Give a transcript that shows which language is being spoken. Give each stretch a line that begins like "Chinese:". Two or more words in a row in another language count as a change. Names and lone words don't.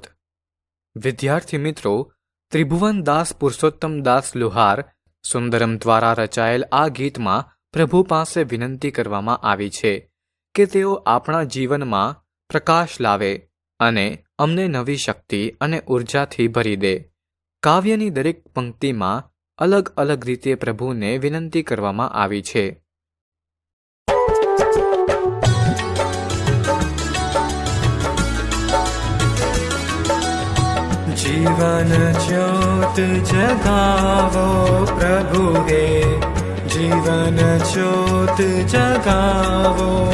Gujarati: વિદ્યાર્થી મિત્રો, ત્રિભુવન દાસ પુરુષોત્તમ દાસ લુહાર સુંદરમ દ્વારા રચાયેલ આ ગીતમાં પ્રભુ પાસે વિનંતી કરવામાં આવી છે કે તેઓ આપણા જીવનમાં પ્રકાશ લાવે અને અમને નવી શક્તિ અને ઉર્જાથી ભરી દે. કાવ્યની દરેક પંક્તિમાં અલગ અલગ રીતે પ્રભુને વિનંતી કરવામાં આવી છે.
Hindi: जीवन ज्योत जगावो प्रभु हे, जीवन ज्योत जगावो.